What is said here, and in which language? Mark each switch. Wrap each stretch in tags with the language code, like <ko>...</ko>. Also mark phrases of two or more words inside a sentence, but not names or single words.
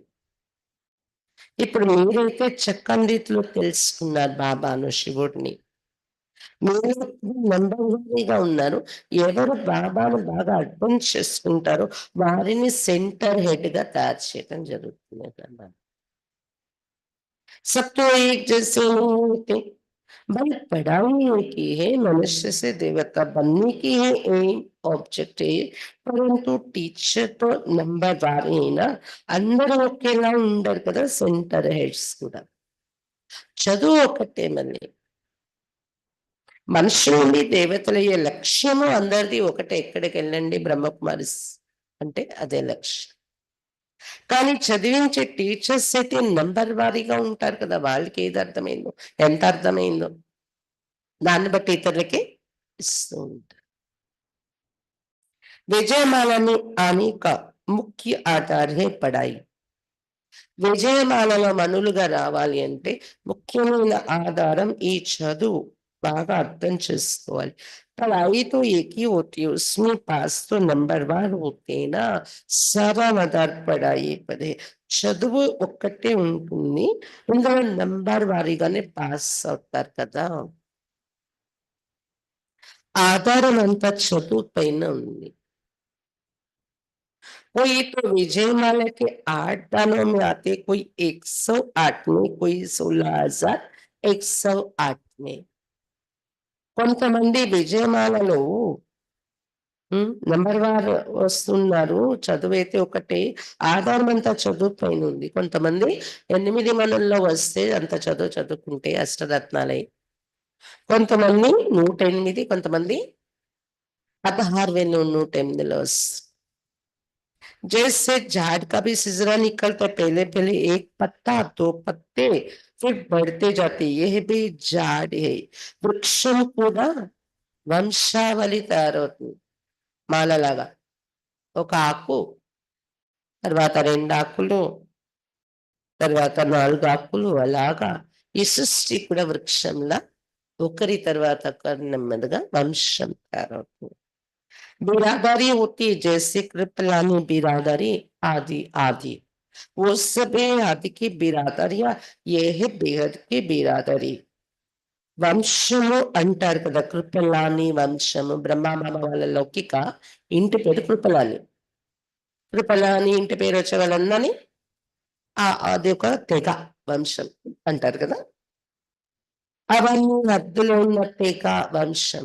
<te>ఇప్పుడు మీరైతే చక్కని రీతిలో తెలుసుకున్నారు బాబాను, శివుడిని. మీరు నంబర్ వన్‌గా ఉన్నారు. ఎవరు బాబాను బాగా అర్థం చేసుకుంటారో వారిని సెంటర్ హెడ్‌గా తయారు చేయడం జరుగుతుందన్నమాట.</te> <hi>सब तो एक जैसे नहीं होते। भाई पढ़ाई एक ही है, मनुष्य से देवता बनने की है</hi> <en>aim, object</en> <hi>है, परंतु</hi> <te>టీచర్ తో నంబర్ వారైనా అందరూ ఒకేలా ఉండరు కదా, సెంటర్ హెడ్స్ కూడా. చదువు ఒకటే మళ్ళీ. మనుషుల నుండి దేవతలయ్యే లక్ష్యము అందరిది ఒకటే. ఎక్కడికెళ్ళండి బ్రహ్మకుమారిస్ అంటే అదే లక్ష్యం. కానీ చదివించే టీచర్స్ అయితే నంబర్ వారీగా ఉంటారు కదా! వాళ్ళకి ఏది అర్థమైందో, ఎంత అర్థమైందో దాన్ని బట్టి ఇతరులకి ఇస్తూ ఉంటారు.</te> <hi>विजयमालनी आने का मुख्य आधार है पढ़ाई.</hi> <te>విజయమాలలో మనులుగా రావాలి అంటే ముఖ్యమైన ఆధారం ఈ చదువు. బాగా అర్థం చేసుకోవాలి.</te> <hi>पढ़ाई तो एक ही होती है, उसमें पास तो नंबरवार होते हैं ना, सारा मदार पढ़ाई पर है।</hi> <te>చదువు ఒక్కటే ఉంటుంది. ఇందులో నంబర్ వారీగానే పాస్ అవుతారు కదా! ఆధారం అంతా చదువు పైన ఉంది.</te> <hi>कोई तो विजयमाला के 8 दानों में आते, कोई 108 में, कोई 16,108 में.</hi> <te>కొంతమంది విజయమాలలో నంబర్ వార్ వస్తున్నారు. చదువైతే ఒకటే. ఆధారం అంతా చదువు పైనుంది. కొంతమంది 8 మనల్లో వస్తే అంత చదువు చదువుకుంటే అష్టరత్నాలై. కొంతమంది 108, కొంతమంది 16,108లో వస్తుంది.</te> <hi>जैसे झाड़ का भी सिजरा निकलता, पहले पहले एक पत्ता, दो पत्ते, फिर बढ़ते जाते, यह भी झाड़ है।</hi> <te>వృక్షం కూడా వంశావళి తయారవుతుంది మాలలాగా. ఒక ఆకు, తర్వాత 2 ఆకులు, తర్వాత 4 ఆకులు, అలాగా ఈ సృష్టి కూడా వృక్షంలా ఒకరి తర్వాత ఒకరు నెమ్మదిగా వంశం తయారవుతుంది.</te> <hi>बिरादरी होती है, जैसे कृपलानी बिरादरी आदि आदि, वो सब है आदि की बिरादरिया, ये है बेहद की बिरादरी.</hi> <te>వంశము అంటారు కదా, కృపలాని వంశము. బ్రహ్మామామ వాళ్ళ లౌకిక ఇంటి పేరు కృపలాని. కృపలాని ఇంటి పేరు వచ్చే వాళ్ళందరినీ అది ఒక తెగ, వంశం అంటారు కదా. అవన్నీ హద్దులో ఉన్న తెగ, వంశం.</te>